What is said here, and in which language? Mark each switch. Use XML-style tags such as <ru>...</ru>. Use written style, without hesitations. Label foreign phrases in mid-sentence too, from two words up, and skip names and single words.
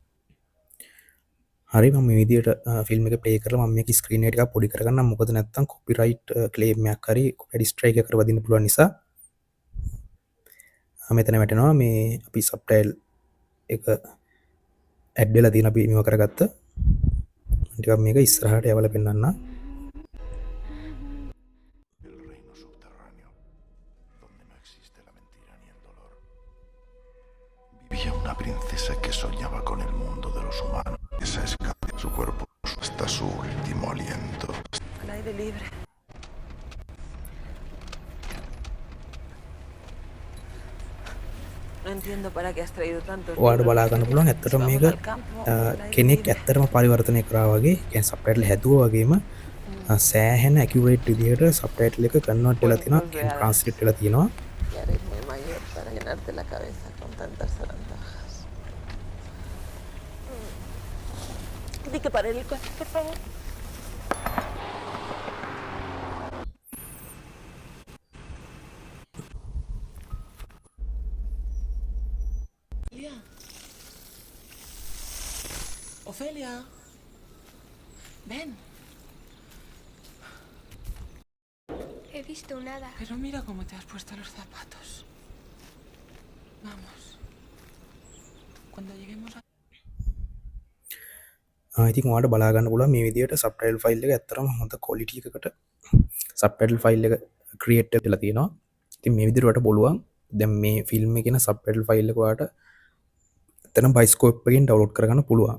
<si>හරි මම මේ විදිහට ෆිල්ම් එක ප්ලේ කරලා මම මේක ස්ක්‍රීන් එක ටිකක් පොඩි කරගන්නම්. මොකද නැත්තම්</si> <en>copyright claim</en> <si>එකක් හරි</si> <en>copyright strike</en> <si>එකක් වදින්න පුළුවන් නිසා. මෙතන වැටෙනවා මේ අපි සබ්ටයිටල් එක ඇඩ් වෙලා තියෙන අපි මේව කරගත්ත. ටිකක් මේක ඉස්සරහට යවලා පෙන්නන්න.</si> <es>Vivía una princesa que soñaba con el mundo de los humanos. Esa escapó su cuerpo hasta su último aliento. Al aire libre. No entiendo para qué has traído tantos</es> <si>ඔයාලට</si> <es>libros.</es> <si>බලා ගන්න පුළුවන් ඇත්තටම මේක කෙනෙක් ඇත්තටම පරිවර්තනය කරා වගේ කියන්නේ සබ්ටයිටල් හැදුවා වගේම සෑහෙන ඇකියුරේට් විදිහට සබ්ටයිටල් එක කන්වර්ට් වෙලා තියෙනවා කියන්නේ ට්‍රාන්ස්ලේට් වෙලා තියෙනවා.</si> <es>Ya eres muy mayor para llenarte la cabeza con tantas zarandajas. Di que pare el coche, por favor. Ofelia. Ven. He visto nada. Pero mira cómo te has puesto los zapatos. Vamos. Cuando lleguemos a...</es> <si>ඉතින් ඔයාලට බලා ගන්න පුළුවන් මේ විදිහට</si> <en>subtitle file</en> <si>එක ඇත්තටම හොඳ ක්වොලිටි එකකට</si> <en>subtitle file</en> <si>එක ක්‍රියේට් වෙලා තියෙනවා. ඉතින් මේ විදිහට ඔයාලට පුළුවන් දැන් මේ ෆිල්ම් එකේ තියෙන</si> <en>subtitle file</en> <si>එක ඔයාලට එතන බයිස්කෝප් එකෙන් ඩවුන්ලෝඩ් කරගන්න පුළුවන්.</si>